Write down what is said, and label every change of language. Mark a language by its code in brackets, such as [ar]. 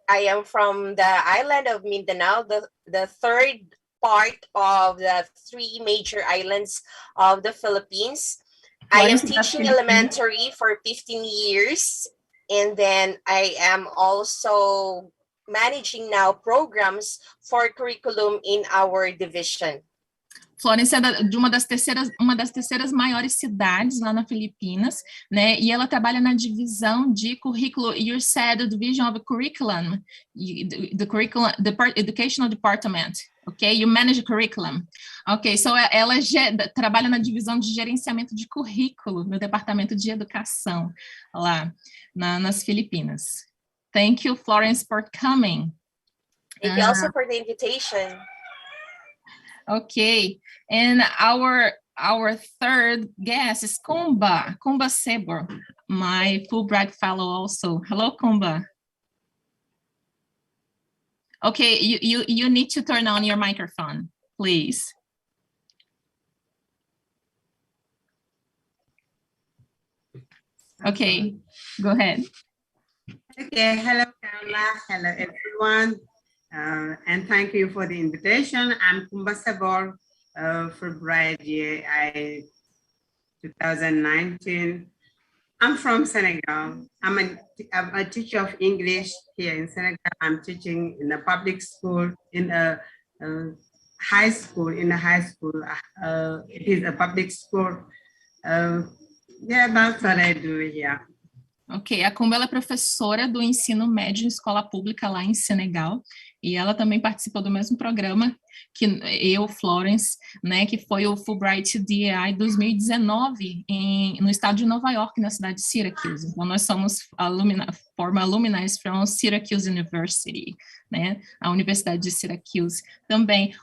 [en] I am from the island of Mindanao, the third part of the three major islands of the Philippines. I am teaching elementary for 15 years, and then I am also managing now programs for curriculum in our division. [pt] Florence é de uma das terceiras maiores cidades lá na Filipinas, né? E ela trabalha na divisão de currículo. [en] You said the division of curriculum, the educational department. Okay, you manage curriculum. [pt] Okay, so ela trabalha na divisão de gerenciamento de currículo no departamento de educação lá nas Filipinas. [en] Thank you, Florence, for coming. Thank you also for the invitation. Okay, and our third guest is Kumba Sebor, my Fulbright fellow also. Hello, Kumba. Okay, you need to turn on your microphone, please. Okay, go ahead. Okay, hello, Carla. Hello, everyone. And thank you for the invitation. I'm Kumba Sebor, Fulbright DEI 2019. I'm from Senegal. I'm a teacher of English here in Senegal. I'm teaching in a public school, in a high school. It is a public school. Yeah, that's what I do here. [pt] Ok, a Kumba ela é professora do ensino médio em escola pública lá em Senegal, e ela também participou do mesmo programa que eu, Florence, né, que foi o Fulbright DEI 2019 no estado de Nova York, na cidade de Syracuse. Então, nós somos [en] former alumni from Syracuse University, [pt] né, a Universidade de Syracuse também.